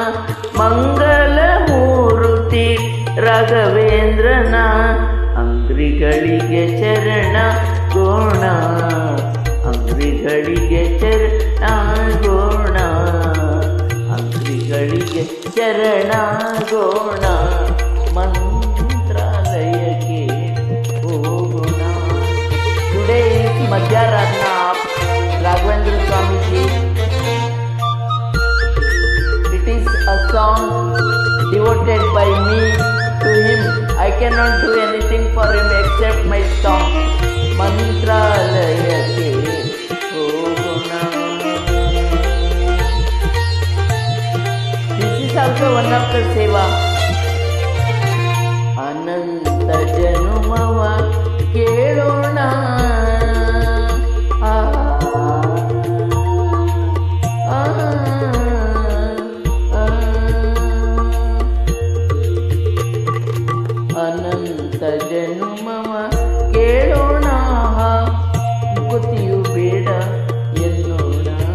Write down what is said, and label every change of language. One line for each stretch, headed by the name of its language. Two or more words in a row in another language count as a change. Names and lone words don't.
Kannada: ಮಂಗಲಮೂರುತಿ ರಾಘವೇಂದ್ರನ ಅಂಗ್ರಿಗಳಿಗೆ ಚರಣ ಗೋಣ ಅಂಗ್ರಿಗಳಿಗೆ ಚರಣ ಗೋಣ ಅಂಗ್ರಿಗಳಿಗೆ ಚರಣ ಗೋಣ ಮಂತ್ರಾಲಯಕ್ಕೆ ಹೋಗೋಣ.
English: ಟುಡೇ is Madhyaradna of Raghavendra Swamiji. It is a song devoted by me to him. I cannot do anything for him except my song.
Kannada: ಮಂತ್ರಾಲಯಕ್ಕೆ ಹೋಗೋಣ.
English: This is also one of the seva.
Kannada: ಅನಂತ ಜನುಮವ ಕೇಳೋಣ ಅನಂತ ಜನುಮವ ಕೇಳೋಣ ಮುಕ್ತಿಯು ಬೇಡ ಎನ್ನೋಣ